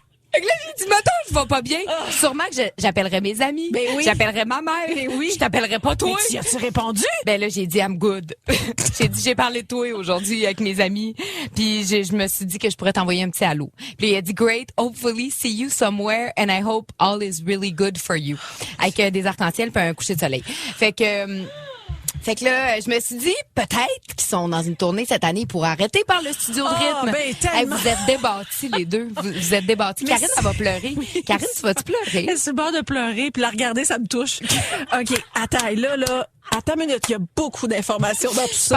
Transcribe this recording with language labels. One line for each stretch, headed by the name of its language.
French: Fait que là, j'ai dit, mettons, je vais pas bien. Sûrement que j'appellerai mes amis. Ben oui. J'appellerai ma mère. Ben oui. Je t'appellerai pas toi. Mais as-tu répondu? Ben là, j'ai dit,
English: I'm good.
French: J'ai parlé de toi aujourd'hui avec mes amis. Puis je me suis dit que je pourrais t'envoyer un petit allô. Puis il a dit,
English: great, hopefully see you somewhere and I hope all is really good for you.
French: Avec des arcs-en-ciel puis un coucher de soleil. Fait que là, je me suis dit, peut-être qu'ils sont dans une tournée cette année pour arrêter par le studio de rythme. Ben, tellement. Vous êtes débattis, les deux. Vous êtes débattis. Karine, elle va pleurer. Oui. Karine, tu vas-tu pleurer? Elle est sur le bord de pleurer, puis la regarder, ça me touche. OK, attends, attends une minute, il y a beaucoup d'informations dans tout ça.